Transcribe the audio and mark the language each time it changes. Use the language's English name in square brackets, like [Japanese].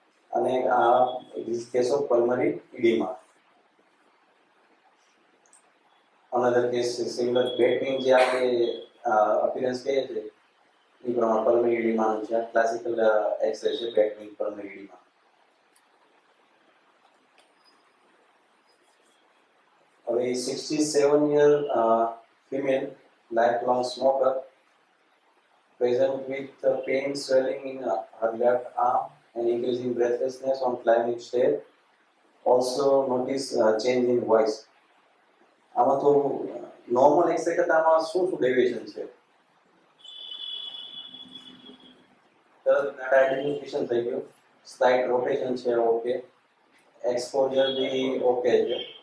[English] અને this case of pulmonary edema. Another case is similar batwing [Gujarati] જે આપણે [English] appearance [Gujarati] કહીએ છીએ એ પ્રમાણે [English] pulmonary edema [Gujarati] નું છે. [English] Classical X-ray છે batwing pulmonary edema. હવે 67-year female lifelong smoker present with pain swelling in her left arm and increasing breathlessness on climbing stairs. Also notice change in voice. [Gujarati] આમાં તો normal x ray કરતા આમાં શું deviation છે? તરત identification થઈ ગયું. સ્લાઇટ રોટેશન છે ઓકે. એક્સપોઝર બી ઓકે છે.